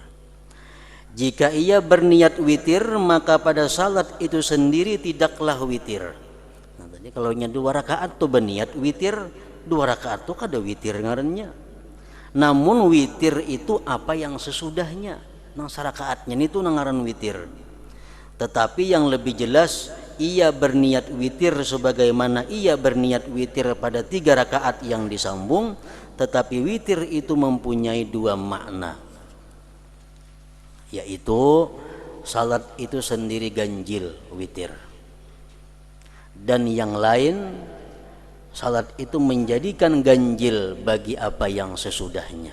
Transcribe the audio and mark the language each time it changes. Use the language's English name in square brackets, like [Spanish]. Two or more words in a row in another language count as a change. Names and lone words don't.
[Indonesian] Jika ia berniat witir, maka pada salat itu sendiri tidaklah witir. [Banjar] Nah, tadi kalau nya 2 rakaat tuh berniat witir, 2 rakaat tuh kada witir ngarannya. Namun witir itu apa yang sesudahnya, nang 1 rakaatnya itu ngaran witir. [Indonesian] Tetapi yang lebih jelas, ia berniat witir sebagaimana ia berniat witir pada 3 rakaat yang disambung, tetapi witir itu mempunyai 2 makna, yaitu salat itu sendiri ganjil witir, dan yang lain salat itu menjadikan ganjil bagi apa yang sesudahnya.